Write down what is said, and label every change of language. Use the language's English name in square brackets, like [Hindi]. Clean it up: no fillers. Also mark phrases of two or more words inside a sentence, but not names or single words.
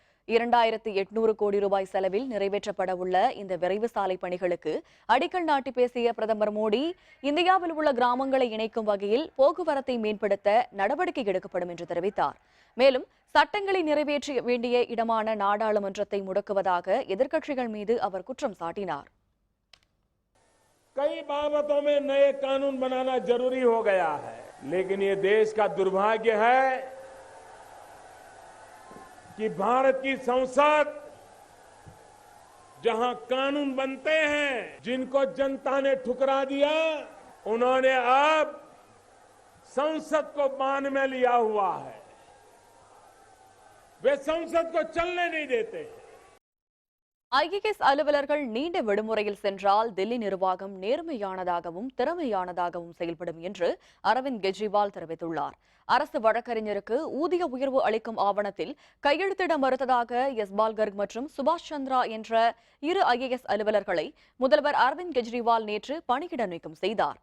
[Tamil] 2800 கோடி ரூபாய் செலவில் நிறைவேற்றப்பட உள்ள இந்த விரைவு சாலை பணிகளுக்கு அடிக்கல் நாட்டி பேசிய பிரதமர் மோடி, இந்தியாவில் உள்ள கிராமங்களை இணைக்கும் வகையில் போக்குவரத்தை மேம்படுத்த நடவடிக்கை எடுக்கப்படும் என்று தெரிவித்தார். மேலும் சட்டங்களை நிறைவேற்ற வேண்டிய இடமான நாடாளுமன்றத்தை முடக்குவதாக எதிர்க்கட்சிகள் மீது அவர் குற்றம் சாட்டினார். [Hindi] कई बाबतों में नए कानून बनाना जरूरी हो गया है, लेकिन ये देश का दुर्भाग्य है कि भारत की संसद जहां कानून बनते हैं, जिनको जनता ने ठुकरा दिया, उन्होंने अब संसद को बांध में लिया हुआ है। वे संसद को चलने नहीं देते। [Tamil] ஐஏஎஸ் அலுவலர்கள் நீண்ட விடுமுறையில் சென்றால் தில்லி நிர்வாகம் நேர்மையானதாகவும் திறமையானதாகவும் செயல்படும் என்று அரவிந்த் கெஜ்ரிவால் தெரிவித்துள்ளார். அரசு வழக்கறிஞருக்கு ஊதிய உயர்வு அளிக்கும் ஆவணத்தில் கையெழுத்திட மறுத்ததாக யஸ்பால் கர்க் மற்றும் சுபாஷ் சந்திரா என்ற 2 ஐஏஎஸ் அலுவலர்களை முதல்வர் அரவிந்த் கெஜ்ரிவால் நேற்று பணியிட நீக்கம் செய்தார்.